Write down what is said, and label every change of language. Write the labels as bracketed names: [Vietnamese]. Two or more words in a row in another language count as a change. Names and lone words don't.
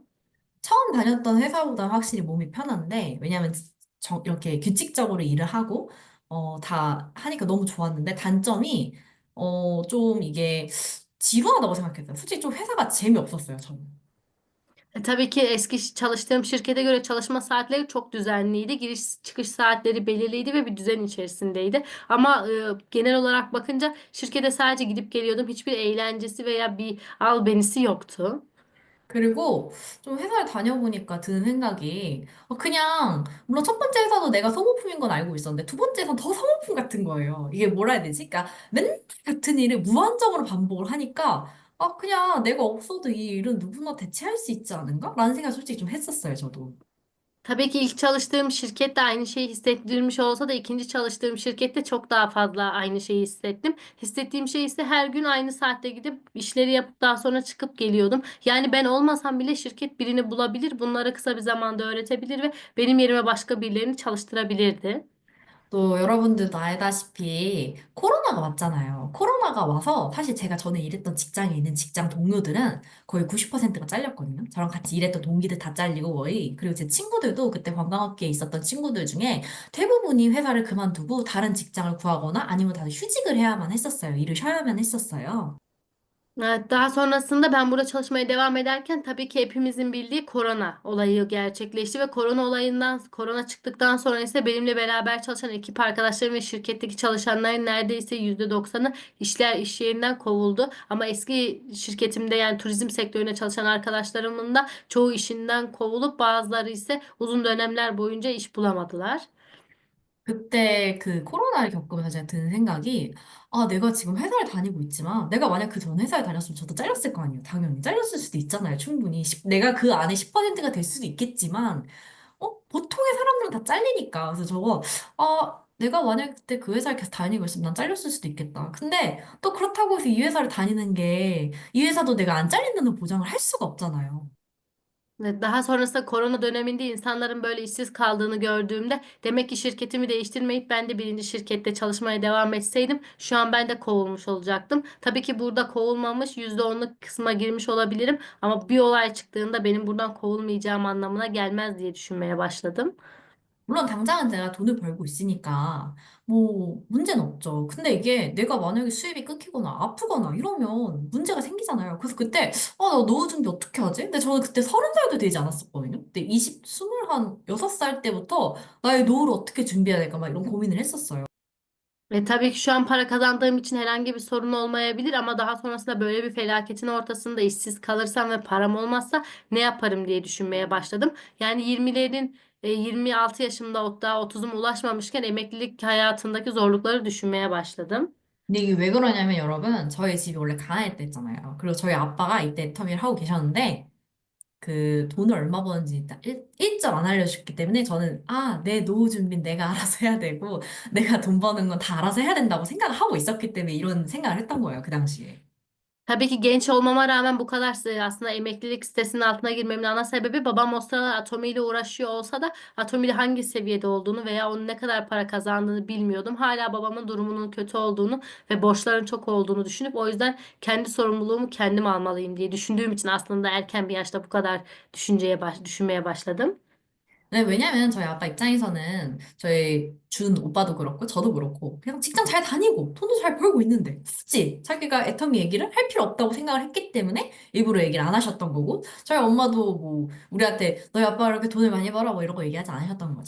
[Korean] 처음 다녔던 회사보다 확실히 몸이 편한데, 왜냐면 이렇게 규칙적으로 일을 하고, 다 하니까 너무 좋았는데, 단점이, 좀 이게 지루하다고 생각했어요. 솔직히 좀 회사가 재미없었어요, 저는. [Turkish] Tabii ki eski çalıştığım şirkete göre çalışma saatleri çok düzenliydi. Giriş çıkış saatleri belirliydi ve bir düzen içerisindeydi. Ama genel olarak bakınca şirkete sadece gidip geliyordum. Hiçbir eğlencesi veya bir albenisi yoktu. [Korean] 그리고 좀 회사를 다녀보니까 드는 생각이 그냥 물론 첫 번째 회사도 내가 소모품인 건 알고 있었는데 두 번째 회사는 더 소모품 같은 거예요. 이게 뭐라 해야 되지? 그러니까 맨날 같은 일을 무한정으로 반복을 하니까 그냥 내가 없어도 이 일은 누구나 대체할 수 있지 않은가? 라는 생각 솔직히 좀 했었어요, 저도. [Turkish] Tabii ki ilk çalıştığım şirkette aynı şeyi hissettirmiş olsa da ikinci çalıştığım şirkette çok daha fazla aynı şeyi hissettim. Hissettiğim şey ise her gün aynı saatte gidip işleri yapıp daha sonra çıkıp geliyordum. Yani ben olmasam bile şirket birini bulabilir, bunları kısa bir zamanda öğretebilir ve benim yerime başka birilerini çalıştırabilirdi. [Korean] 또 여러분들도 알다시피 코로나가 왔잖아요. 코로나가 와서 사실 제가 전에 일했던 직장에 있는 직장 동료들은 거의 90%가 잘렸거든요. 저랑 같이 일했던 동기들 다 잘리고 거의. 그리고 제 친구들도 그때 관광업계에 있었던 친구들 중에 대부분이 회사를 그만두고 다른 직장을 구하거나 아니면 다들 휴직을 해야만 했었어요. 일을 쉬어야만 했었어요. [Turkish] Evet, daha sonrasında ben burada çalışmaya devam ederken tabii ki hepimizin bildiği korona olayı gerçekleşti ve korona çıktıktan sonra ise benimle beraber çalışan ekip arkadaşlarım ve şirketteki çalışanların neredeyse %90'ı iş yerinden kovuldu. Ama eski şirketimde yani turizm sektöründe çalışan arkadaşlarımın da çoğu işinden kovulup bazıları ise uzun dönemler boyunca iş bulamadılar. [Korean] 그때 그 코로나를 겪으면서 제가 드는 생각이, 내가 지금 회사를 다니고 있지만, 내가 만약 그 전 회사에 다녔으면 저도 잘렸을 거 아니에요. 당연히. 잘렸을 수도 있잖아요. 충분히. 내가 그 안에 10%가 될 수도 있겠지만, 보통의 사람들은 다 잘리니까. 그래서 내가 만약 그때 그 회사를 계속 다니고 있으면 난 잘렸을 수도 있겠다. 근데 또 그렇다고 해서 이 회사를 다니는 게, 이 회사도 내가 안 잘린다는 보장을 할 수가 없잖아요. [Turkish] Ve daha sonrasında korona döneminde insanların böyle işsiz kaldığını gördüğümde demek ki şirketimi değiştirmeyip ben de birinci şirkette çalışmaya devam etseydim şu an ben de kovulmuş olacaktım. Tabii ki burada kovulmamış %10'luk kısma girmiş olabilirim ama bir olay çıktığında benim buradan kovulmayacağım anlamına gelmez diye düşünmeye başladım. [Korean] 물론 당장은 내가 돈을 벌고 있으니까 뭐 문제는 없죠. 근데 이게 내가 만약에 수입이 끊기거나 아프거나 이러면 문제가 생기잖아요. 그래서 그때 나 노후 준비 어떻게 하지? 근데 저는 그때 30살도 되지 않았었거든요. 근데 26살 때부터 나의 노후를 어떻게 준비해야 될까 막 이런 고민을 했었어요. [Turkish] Tabii ki şu an para kazandığım için herhangi bir sorun olmayabilir ama daha sonrasında böyle bir felaketin ortasında işsiz kalırsam ve param olmazsa ne yaparım diye düşünmeye başladım. Yani 26 yaşımda daha 30'uma ulaşmamışken emeklilik hayatındaki zorlukları düşünmeye başladım. [Korean] 근데 이게 왜 그러냐면 여러분 저희 집이 원래 가난했댔잖아요. 그리고 저희 아빠가 이때 터미를 하고 계셨는데 그 돈을 얼마 버는지 일단 일절 안 알려줬기 때문에 저는 내 노후 준비는 내가 알아서 해야 되고 내가 돈 버는 건 다 알아서 해야 된다고 생각을 하고 있었기 때문에 이런 생각을 했던 거예요, 그 당시에. [Turkish] Tabii ki genç olmama rağmen bu kadar aslında emeklilik sitesinin altına girmemin ana sebebi babam o sırada Atomi ile uğraşıyor olsa da Atomi ile hangi seviyede olduğunu veya onun ne kadar para kazandığını bilmiyordum. Hala babamın durumunun kötü olduğunu ve borçların çok olduğunu düşünüp o yüzden kendi sorumluluğumu kendim almalıyım diye düşündüğüm için aslında erken bir yaşta bu kadar düşünmeye başladım. [Korean] 네, 왜냐면 저희 아빠 입장에서는 저희 준 오빠도 그렇고 저도 그렇고 그냥 직장 잘 다니고 돈도 잘 벌고 있는데 굳이 자기가 애터미 얘기를 할 필요 없다고 생각을 했기 때문에 일부러 얘기를 안 하셨던 거고 저희 엄마도 뭐 우리한테 너희 아빠가 이렇게 돈을 많이 벌어 뭐 이런 거 얘기하지 않으셨던 거죠.